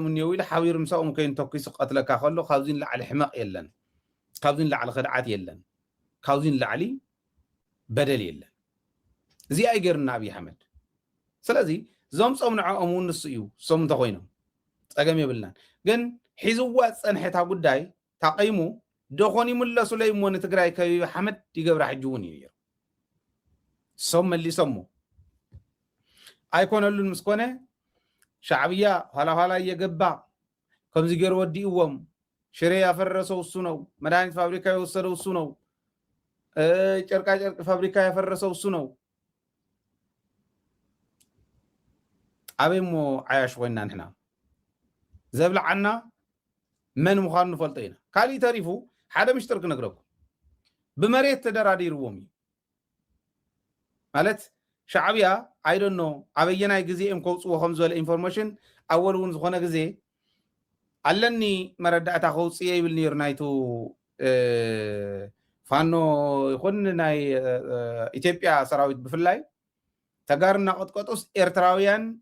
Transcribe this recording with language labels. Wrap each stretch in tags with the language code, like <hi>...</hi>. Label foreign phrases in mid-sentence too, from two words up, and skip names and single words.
<ti>እኒው ኢሉ ሓቢሩ ምሳኦም ከይንተኪሱ ቀትለካ ከሎ ካብዚን ላዕሊ ሕመቕ የለን ካብዚን ላዕሊ ክድዓት የለን ካብዚን ላዕሊ በደል የለን እዚኣ ይገርና ኣብይ ኣሕመድ ስለዚ ዞም ፀምንዖኦም እውን ንሱ እዩ ሶም እንተኮይኖም ፀገም የብልናን ግን ሒዝዋ ፀንሐታ ጉዳይ ታቀይሙ ደኾን ይምለሱ ለይሞ ንትግራይ ከቢብ ኣሕመድ ይገብራ ሕጂ እውን እዩ ነይሩ ሶም መሊሶሞ ኣይኮነሉን ምስ ኮነ ሻዕብያ</ti> <am>ኋላ ኋላ እየገባ</am> <ti>ከምዚ ገይሩ ወዲእዎም</ti> <am>ሽሬ ያፈረሰው እሱ ነው መድኃኒት ፋብሪካ የወሰደው እሱ ነው ጨርቃ ጨርቅ ፋብሪካ ያፈረሰው እሱ ነው</am> <ti>አበይሞ ዓያሽ ኮይና ንሕና ዘብልዓና መን ምዃኑ ንፈልጦ ኢና ካሊእ ተሪፉ ሓደ ምሽጥር ክነግረኩም ብመሬት ተደራዲርዎም እዩ ማለት ሻዕብያ አይዶኖ አበየናይ ጊዜም ከውፅዎ ከም ዝበለ ኢንፎርሜሽን ኣወል እውን ዝኾነ ጊዜ ኣለኒ መረዳእታ ከውፅየ ይብል ነይሩ ናይቱ ፋኖ ይኹን ናይ ኢትዮጵያ ሰራዊት ብፍላይ ተጋርና ቆጥቆጦስ ኤርትራውያን</ti>